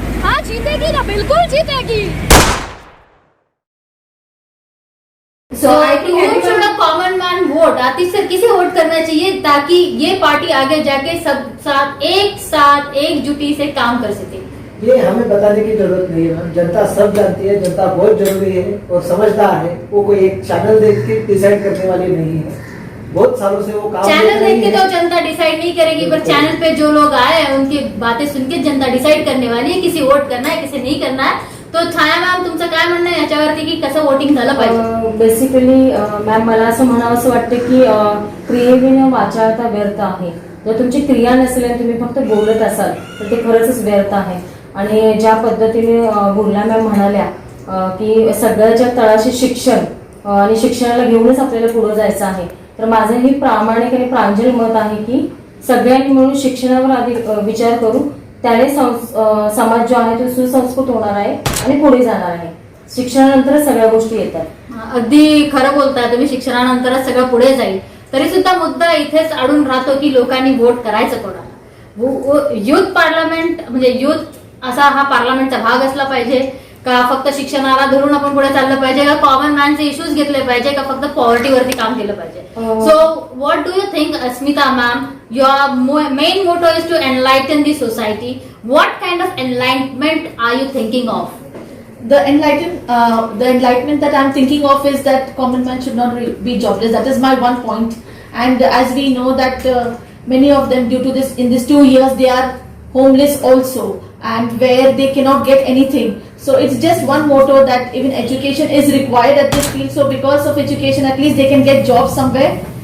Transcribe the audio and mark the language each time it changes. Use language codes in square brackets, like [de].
[hi] हाँ जीतेगी ना, बिल्कुल जीतेगी। [en] So I think whom should a common man vote? [hi] Atish sir किसे वोट करना चाहिए ताकि ये पार्टी आगे जाके सब साथ एकजुटी से काम कर सके? ये हमें बताने की जरूरत नहीं है मैम, जनता सब जानती है। जनता बहुत जरूरी है और समझदार है, वो कोई एक चैनल देख के डिसाइड करने वाली नहीं है। बहुत सालों से वो काम चैनल देख के तो जनता डिसाइड नहीं करेगी, पर चैनल पे जो लोग आए हैं उनकी बातें सुन के जनता डिसाइड करने वाली आहे किसी वोट करना आहे किसी नहीं करना आहे। [mr] तो छाया मॅम तुमचं काय म्हणणं आहे याच्यावरती की कसं वोटिंग झालं पाहिजे? बेसिकली मॅम मला असं म्हणावं असं वाटतं की क्रियेविना वाचाळता व्यर्थ आहे. जर तुमची क्रिया नसेल आणि तुम्ही फक्त बोलत असाल तर ते खरंच व्यर्थ आहे. आणि ज्या पद्धतीने बुर्ला मॅम म्हणाल्या की सगळ्याच्या तळाशी शिक्षण आणि शिक्षणाला घेऊनच आपल्याला पुढे जायचं आहे, तर माझं ही प्रामाणिक आणि प्रांजल मत आहे की सगळ्यांनी मिळून शिक्षणावर आधी विचार करू, त्याने समाज जो आहे तो सुसंस्कृत होणार आहे आणि पुढे जाणार आहे. शिक्षणानंतरच सगळ्या गोष्टी येतात. अगदी खरं बोलताय तुम्ही, शिक्षणानंतरच सगळं पुढे जाईल. तरी सुद्धा मुद्दा इथेच अडून राहतो की लोकांनी वोट करायचं कोणाला? युथ पार्लमेंट म्हणजे युथ असा हा पार्लमेंटचा भाग असला पाहिजे का फक्त शिक्षणाला धरून आपण पुढे चाललं पाहिजे का कॉमन मॅनचे इश्यूज घेतले पाहिजे का फक्त पॉवर्टीवरती काम केलं पाहिजे? [en] So what do you think Asmita ma'am? Your main motto is to enlighten the society. What kind of enlightenment are you thinking of? The enlightenment that I'm thinking of is that common man should not be jobless. That is my one point. And as we know that many of them, due to this, in these 2 years, they are homeless also, and where they cannot get anything. So it's just one motto that even education is required at this field. So because of education, at least they can get jobs somewhere.